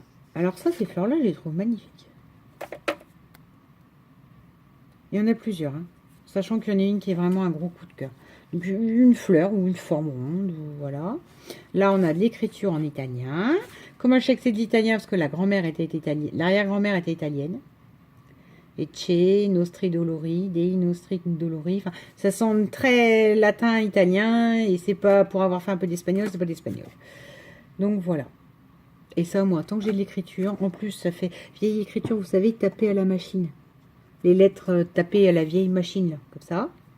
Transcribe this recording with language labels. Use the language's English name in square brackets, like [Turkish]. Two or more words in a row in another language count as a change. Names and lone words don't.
[French] Alors ça, ces fleurs-là, je les trouve magnifiques. Il y en a plusieurs, hein, sachant qu'il y en a une qui est vraiment un gros coup de cœur. Donc, une fleur ou une forme ronde, voilà. Là, on a de l'écriture en italien. Comment je sais que c'est de l'italien? Parce que la grand-mère était italienne, l'arrière-grand-mère était italienne. [Italian] Ecce, nostri dolori, dei nostri dolori. [French] Enfin, ça sonne très latin, italien, et c'est pas pour avoir fait un peu d'espagnol, c'est pas d'espagnol. Donc voilà. Et ça, moi, tant que j'ai de l'écriture, en plus, ça fait vieille écriture, vous savez, taper à la machine. Les lettres tapées à la vieille machine, là, comme ça.